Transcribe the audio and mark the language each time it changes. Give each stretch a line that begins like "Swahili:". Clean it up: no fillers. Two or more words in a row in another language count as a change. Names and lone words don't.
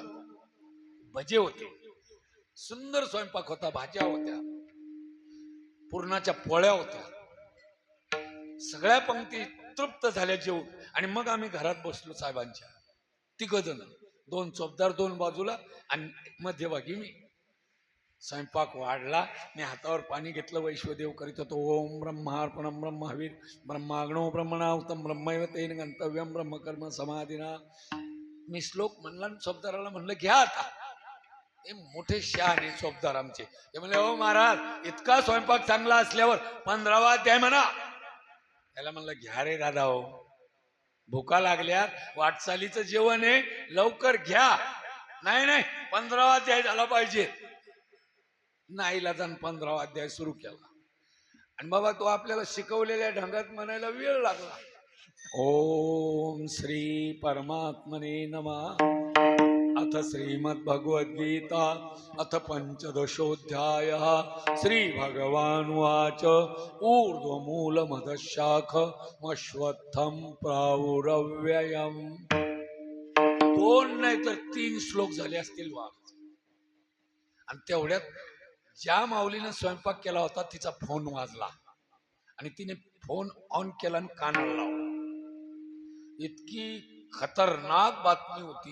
Marathi: भजे होते, सुंदर स्वयंपाक होता, भाज्या होत्या, पुरणाच्या पोळ्या होत्या. सगळ्या पंक्ती तृप्त झाल्या जेवून आणि मग आम्ही घरात बसलो साहेबांच्या. 3 जण, 2 चोपदार 2 बाजूला आणि मध्यभागी मी. स्वयंपाक वाढला. मी हातावर पाणी घेतलं. वैश्वदेव करीत होतो.
Sanskrit: ओम ब्रह्मार्पणम ब्रह्मवीर ब्रह्माग्नो ब्रह्मणाहुतम ब्रह्मैव तेन गंतव्यम ब्रह्मकर्म समाधीना.
Marathi: मी श्लोक म्हणला आणि चोपदाराला म्हणलं घ्या आता. ते मोठे शहाणे चोपदार आमचे. ते म्हणले हो महाराज इतका स्वयंपाक चांगला असल्यावर 15वा अध्याय म्हणा. त्याला म्हणलं घ्या रे दादा हो, भुका लागल्यात, वाटचालीचं जेवण आहे, लवकर घ्या. नाही नाही 15वा अध्याय झाला पाहिजे. नाहीला जाण 15वा अध्याय सुरू केला. आणि बाबा तो आपल्याला शिकवलेल्या ढंगात म्हणायला वेळ लागला.
Sanskrit: ओम श्री परमात्मने नमः. अथ श्रीमद्भगवद्गीता अथ पंचदशोऽध्यायः. श्री भगवानुवाच ऊर्ध्वमूलमधशाखमश्वत्थं प्रावुरव्ययम्.
Marathi: 2 नाही तर 3 श्लोक झाले असतील वाघ. आणि तेवढ्यात ज्या माऊलीनं स्वयंपाक केला होता तिचा फोन वाजला आणि तिने फोन ऑन केला आणि कानाला लावला. इतकी खतरनाक बातमी होती.